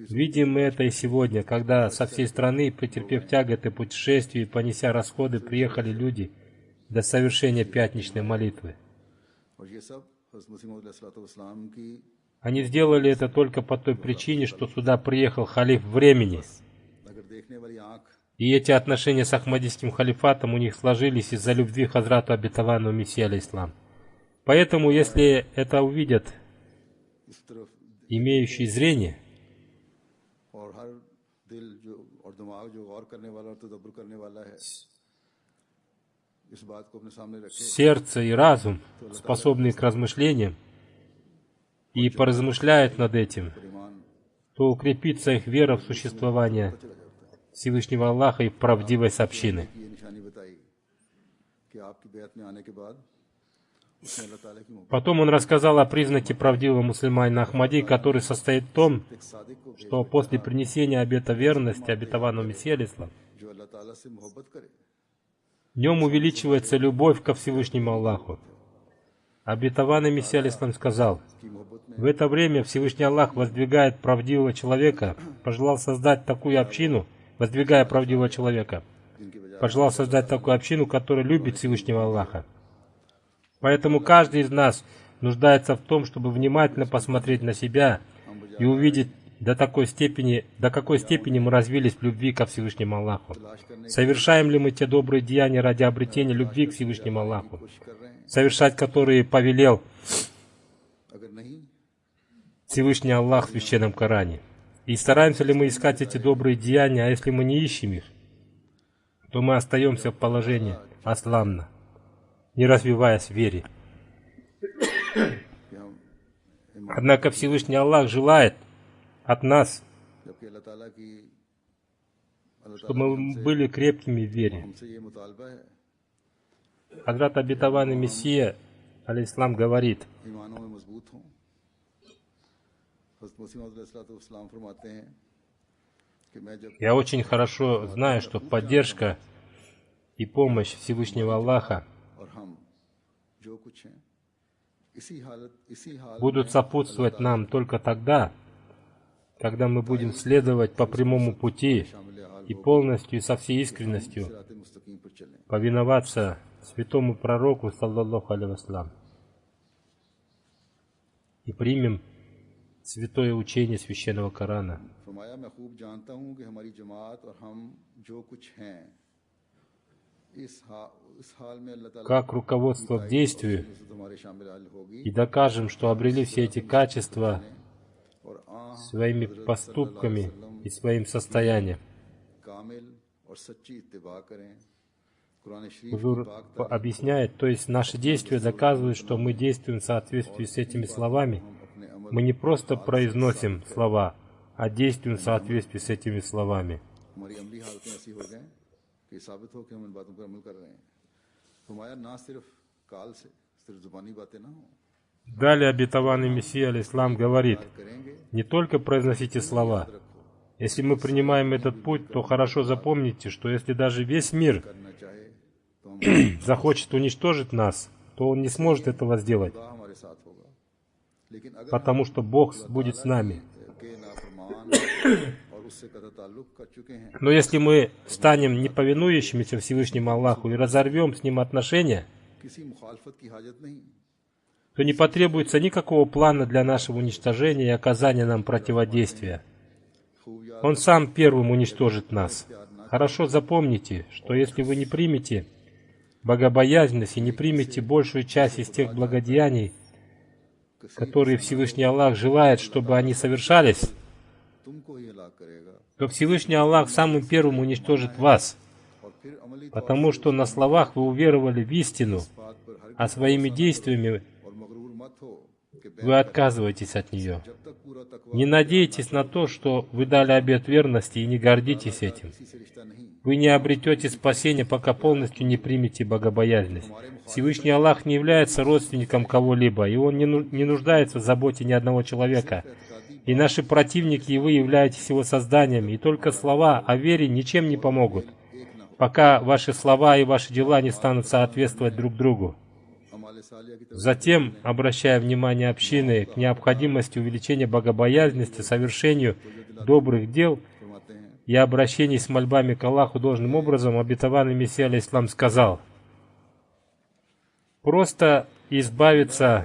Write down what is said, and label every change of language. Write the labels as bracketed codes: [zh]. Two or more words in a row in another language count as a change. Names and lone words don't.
[ru] Видим мы это и сегодня, когда со всей страны, претерпев тяготы путешествий и понеся расходы, приехали люди до совершения пятничной молитвы. [ur] اور یہ سب حضرت مسیح موعود علیہ السلام کی [ru] Они сделали это только по той причине, что сюда приехал халиф времени. [ur] اگر دیکھنے والی آنکھ [ru] И эти отношения с Ахмадийским халифатом у них сложились из-за любви к Хазрату Обетованному Мессии алейхиссалам. Поэтому, если это увидят [ur] اس طرف [ru] имеющие зрение, [ur] اور ہر دل جو اور دماغ جو غور کرنے والا اور تدبر کرنے والا ہے اس بات کو اپنے سامنے رکھے [ru] сердце и разум, способные к размышлениям, и поразмышляют над этим, [ur] ईमान [ru] то укрепится их вера в существование Всевышнего Аллаха и в правдивость общины. [ur] کی یہ نشانی بتائی کہ آپکی بیعت میں آنے کے بعد اسنے اللہ تعالیٰ کی محبت [ru] Потом он рассказал о признаке правдивого мусульманина Ахмади, который состоит в том, [ur] ایک صادق کو بھیج [ru] что после принесения обета верности обетованного Мессии алейхиссалам, [ur] جو اللہ تعالیٰ سے محبت کرے [ru] в нем увеличивается любовь ко Всевышнему Аллаху. Обетованный Мессия алейхиссалам сказал: [ur] کی محبت میں [ru] в это время Всевышний Аллах воздвигает правдивого человека, пожелал создать такую общину, воздвигая правдивого человека, [ur] جنکی وجہ [ru] пожелал создать такую общину, которая любит Всевышнего Аллаха. Поэтому каждый из нас нуждается в том, чтобы внимательно посмотреть на себя и увидеть до какой степени мы развились в любви ко Всевышнему Аллаху. [ur] تلاش کرنے [ru] Совершаем ли мы те добрые деяния ради обретения любви к Всевышнему Аллаху, [ur] کی کوشش کر رہے ہیں [ru] совершать которые повелел [ur] اگر نہیں [ru] Всевышний Аллах в Священном Коране. И стараемся ли мы искать эти добрые деяния, а если мы не ищем их, то мы остаемся в положении асланна, не развиваясь в вере. [ur] کہ ہم [ru] Однако Всевышний Аллах желает от нас, [ur] جبکہ اللہ تعالیٰ [ru] чтобы мы были крепкими в вере. [ur] ہمسے یہ مطالبہ ہے [ru] Хазрат обетованный Мессия, алейхиссалам, говорит: [ur] ایمانوں میں مضبوط ہوں. حضرت مسیح موعود علیہ السلام فرماتے ہیں کہ میں جب [ru] я очень хорошо знаю, что поддержка и помощь Всевышнего Аллаха [ur] اور ہم جو کچھ ہیں اسی حال [ru] будут сопутствовать нам только тогда, когда мы будем следовать по прямому пути и полностью и со всей искренностью [ur] صراط مستقیم پر چلیں. [ru] повиноваться святому пророку, [ar] صلى الله عليه وسلم, [ru] и примем святое учение священного Корана. [ur] فرمایا میں خوب جانتا ہوں کہ ہماری جماعت اور ہم جو کچھ ہیں اس حال میں اللہ تعالیٰ [ru] Как руководство к действию, [ur] تمہارے شامل ہوگی [ru] и दокажем, что обрели все эти качества [ur] और [ru] своими поступками и своим состоянием. [ur] کامل اور سچی اتباع کریں. قرآن شریف [ru] Хузур объясняет, то есть наши действия доказывают, что мы действуем в соответствии с этими словами. Мы не просто произносим слова, а действуем в соответствии с этими словами. [ur] ہماری عملی حالتیں ایسی ہو جائیں کہ ثابت ہو کہ ہم ان باتوں پر عمل کر رہے ہیں. فرمایا نہ صرف قال سے صرف زبانی باتیں نہ ہو [ru] Далее обетованный Мессия, алейхиссалам, говорит: [ur] करेंगे [ru] не только произносите слова. Если мы принимаем этот путь, то хорошо запомните, что если даже весь мир [ur] کرنا چاہے تو ہم [ru] захочет уничтожить нас, то он не сможет этого сделать, [ur] خدا ہمارے ساتھ ہوگا۔ لیکن اگر [ru] потому что Бог будет с нами. [ur] کے نافرمان اور اسسے قطعی تعلق کر چکے ہیں [ru] Но если мы станем неповинующимися Всевышнему Аллаху и разорвем с Ним отношения, [ur] کسی مخالفت کی حاجت نہیں. [ru] то не потребуется никакого плана для нашего уничтожения и оказания нам противодействия. [ur] خوب یاد [ru] Он сам первым уничтожит нас. Хорошо запомните, что если вы не примете богобоязненность и не примете большую часть из тех благодеяний, которые Всевышний Аллах желает, чтобы они совершались, [ur] تمکو ہی ہلاک کرے گا [ru] то Всевышний Аллах самым первым уничтожит вас, [ur] اور پھر عملی [ru] потому что на словах вы уверовали в истину, [ur] بات پر ہر [ru] а своими действиями [ur] اور مغرور مت ہو کہ [ru] вы отказываетесь от нее. [ur] جب تک پورا تقویٰ [ru] Не надейтесь на то, что вы дали обет верности, и не гордитесь этим. [ur] کسی سے رشتہ نہیں. [ru] Вы не обретете спасения, пока полностью не примете богобоязненность. Всевышний Аллах не является родственником кого-либо, и Он не нуждается в заботе ни одного человека. И наши противники, и вы являетесь Его созданиями, и только слова о вере ничем не помогут, пока ваши слова и ваши дела не станут соответствовать друг другу. [ur] اعمال صالحہ کی طرف [ru] Затем, обращая внимание общины к необходимости увеличения богобоязненности, совершению добрых дел [ur] فرماتے ہیں [ru] и обращений с мольбами к Аллаху должным образом, обетованный Мессия алейхиссалам сказал: просто избавиться